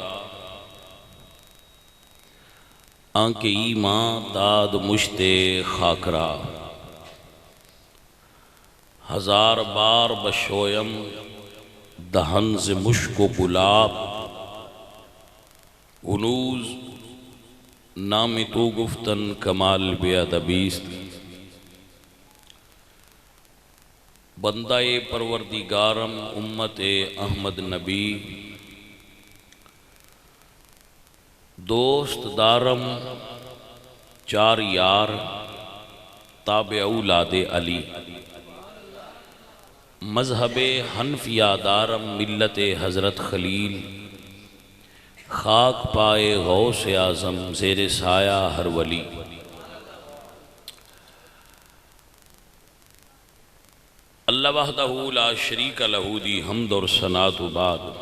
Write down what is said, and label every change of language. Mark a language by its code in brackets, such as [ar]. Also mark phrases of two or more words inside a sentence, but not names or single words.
[fa] آنکہ ایمان داد مشتے خاک را ہزار بار بشویم دہن سے مشک و گلاب انوز نامی تو گفتن کمال بیادبیست بندہ پروردگارم امت احمد نبی دوست دارم چار یار تابع اولاد علی مذہب حنفیہ دارم ملت حضرت خلیل خاک پائے غوث اعظم زیر سایہ ہر ولی [ar] اللہ وحدہ لا شریک لہ [ur] دی حمد اور ثناء و بعد